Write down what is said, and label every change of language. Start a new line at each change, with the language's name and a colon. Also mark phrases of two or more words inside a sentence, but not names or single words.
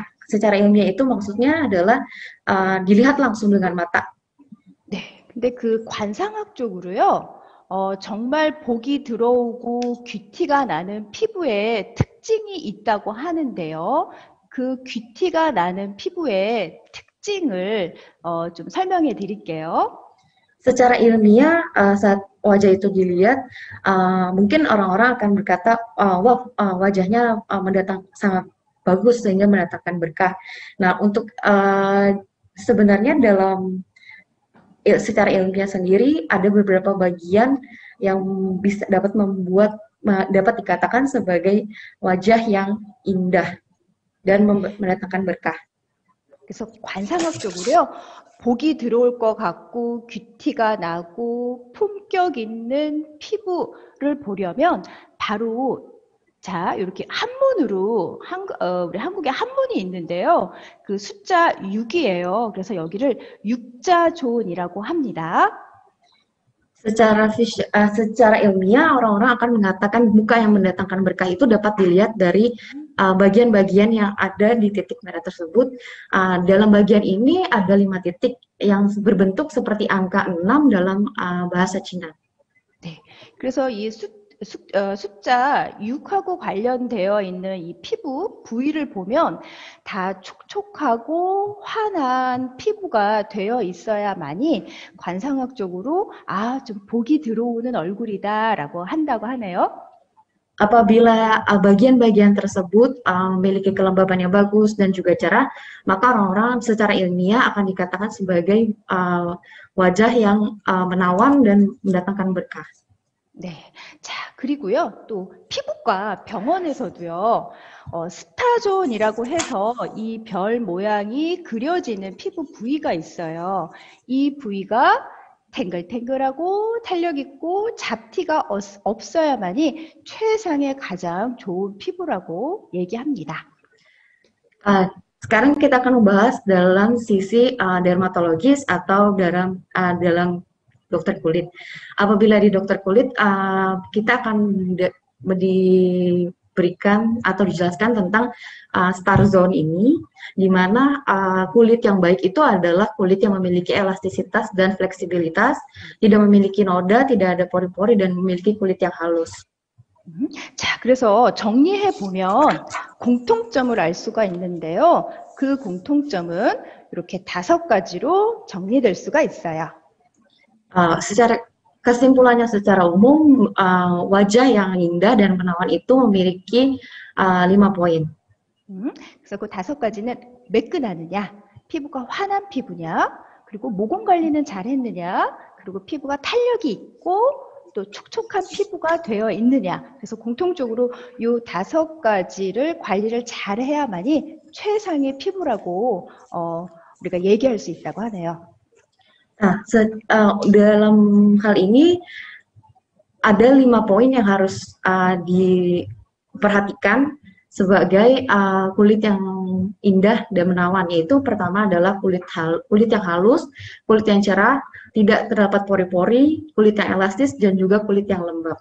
Indonesian: Secara ilmiah itu maksudnya adalah dilihat langsung dengan mata.
Korean: 네, 근데 관상학적으로요, 정말 복이 들어오고 귀티가 나는 피부에 특징이 있다고 하는데요. 그 귀티가 나는 피부의 특징을 좀 설명해 드릴게요.
Indonesian: Secara ilmiah, saat wajah itu dilihat, mungkin orang-orang akan berkata, wah, wajahnya sangat bagus sehingga mendatangkan berkah. Nah, untuk sebenarnya secara ilmiah sendiri ada beberapa bagian yang dapat dikatakan sebagai wajah yang indah dan mendatangkan berkah.
Korean: 그래서 관상학적으로요, 복이 들어올 것 같고 귀티가 나고 품격 있는 피부를 보려면 바로 자, 이렇게 한문으로 우리 한국에 한문이 있는데요. 숫자 6이에요. 그래서 여기를 육자존이라고 합니다.
Indonesian: Secara ilmiah orang-orang akan mengatakan muka yang mendatangkan berkah itu dapat dilihat dari bagian-bagian yang ada di titik merah tersebut. Dalam bagian ini ada 5 titik yang berbentuk seperti angka 6 dalam bahasa Cina.
Korean: 네, 그래서 이 숫자 6하고 관련되어 있는 이 피부 부위를 보면 다 촉촉하고 환한 피부가 되어 있어야만이 관상학적으로 좀 복이 들어오는 얼굴이다라고 한다고 하네요.
Indonesian: Apabila bagian-bagian tersebut memiliki kelembaban yang bagus dan juga cerah, maka orang-orang secara ilmiah akan dikatakan sebagai wajah yang menawan dan mendatangkan berkah.
Korean: 네. 자, 그리고요, 또 피부과 병원에서도요, 스타존이라고 해서 이 별 모양이 그려지는 피부 부위가 있어요. 이 부위가 탱글탱글하고 탄력 있고 잡티가 없어야만이 최상의 가장 좋은 피부라고 얘기합니다.
Indonesian: Sekarang kita akan membahas dalam sisi dermatologis atau dalam dokter kulit. Apabila di dokter kulit, kita akan diberikan atau dijelaskan tentang
English: star zone
Indonesian: ini, di mana kulit yang baik itu adalah kulit yang memiliki elastisitas dan fleksibilitas, tidak memiliki noda, tidak ada pori-pori, dan memiliki kulit yang halus.
Korean: 자, 그래서 정리해 보면 공통점을 알 수가 있는데요. 그 공통점은 이렇게 5가지로 정리될 수가 있어요.
Indonesian: Secara kesimpulannya secara umum, wajah yang indah dan menawan itu memiliki 5 poin.
Korean: 그래서 그 5가지는 매끈하느냐, 피부가 환한 피부냐, 그리고 모공 관리는 잘 했느냐, 그리고 피부가 탄력이 있고 또 촉촉한 피부가 되어 있느냐. 그래서 공통적으로 이 5가지를 관리를 잘 해야만이 최상의 피부라고 우리가 얘기할 수 있다고 하네요.
Indonesian: Nah, dalam hal ini ada 5 poin yang harus diperhatikan sebagai kulit yang indah dan menawan, yaitu pertama adalah kulit yang halus, kulit yang cerah, tidak terdapat pori-pori, kulit yang elastis, dan juga kulit yang lembab.